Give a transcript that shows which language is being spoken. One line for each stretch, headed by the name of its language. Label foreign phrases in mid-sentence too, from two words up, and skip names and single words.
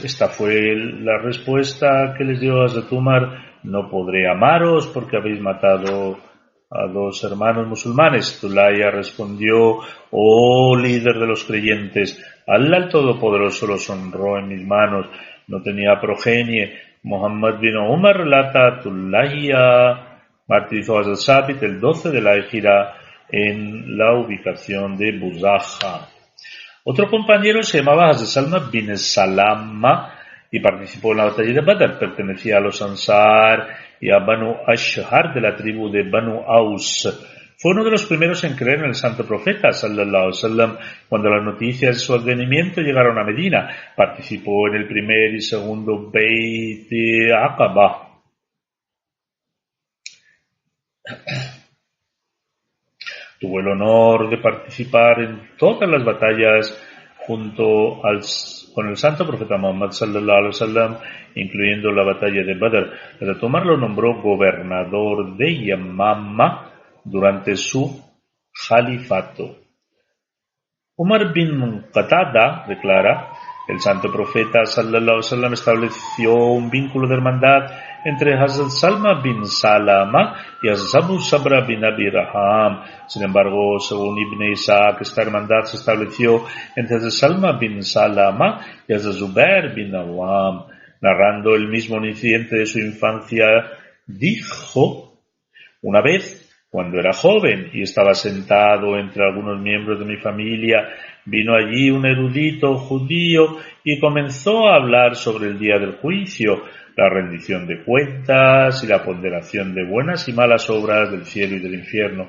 Spanish: Esta fue la respuesta que les dio Hazrat Umar: no podré amaros porque habéis matado a dos hermanos musulmanes. Tulaya respondió: oh líder de los creyentes, Allah el Todopoderoso los honró en mis manos, no tenía progenie. Muhammad bin Umar relata: Tulaya martirizó a Sabit el 12 de la Hijra en la ubicación de Buzaja. Otro compañero se llamaba Hazrat Salma bin Salama y participó en la batalla de Badr. Pertenecía a los Ansar y a Banu Ashhar de la tribu de Banu Aus. Fue uno de los primeros en creer en el santo profeta
Arabic: صلى الله عليه وسلم
Spanish: cuando las noticias de su advenimiento llegaron a Medina. Participó en el primer y segundo Beit Aqaba. Tuvo el honor de participar en todas las batallas junto con el santo profeta Muhammad
Arabic: صلى الله عليه وسلم,
Spanish: incluyendo la batalla de Badr. Hazrat Umar lo nombró gobernador de Yamama durante su califato. Umar bin Qatada declara: el santo profeta
Arabic: صلى الله عليه وسلم
Spanish: estableció un vínculo de hermandad entre Hazrat Salma bin Salama y Hazrat Abu Sabra bin Abi Raham. Sin embargo, según Ibn Ishaq, esta hermandad se estableció entre Hazrat Salma bin Salama y Hazrat Zubair bin Awam. Narrando el mismo incidente de su infancia, dijo: una vez, cuando era joven y estaba sentado entre algunos miembros de mi familia, vino allí un erudito judío y comenzó a hablar sobre el día del juicio, la rendición de cuentas y la ponderación de buenas y malas obras del cielo y del infierno.